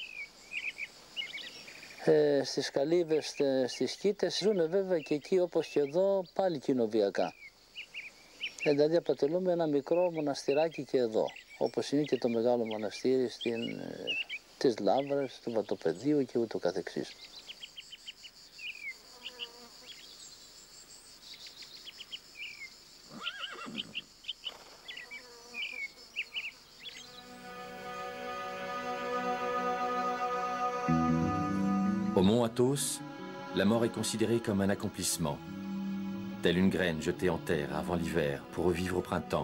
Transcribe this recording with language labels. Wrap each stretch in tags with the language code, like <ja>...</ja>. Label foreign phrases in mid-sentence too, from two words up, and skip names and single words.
<el>Στις καλύβες, στις σκήτες ζουν βέβαια και εκεί όπως και εδώ πάλι κοινοβιακά. Δηλαδή αποτελούμε ένα μικρό μοναστηράκι και εδώ, όπως είναι και το μεγάλο μοναστήρι της Λάβρας, του Βατοπεδίου και ούτω καθεξής.</el> <fr>Au mont Athos, la mort est considérée comme un accomplissement, telle une graine jetée en terre avant l'hiver pour revivre au printemps.</fr>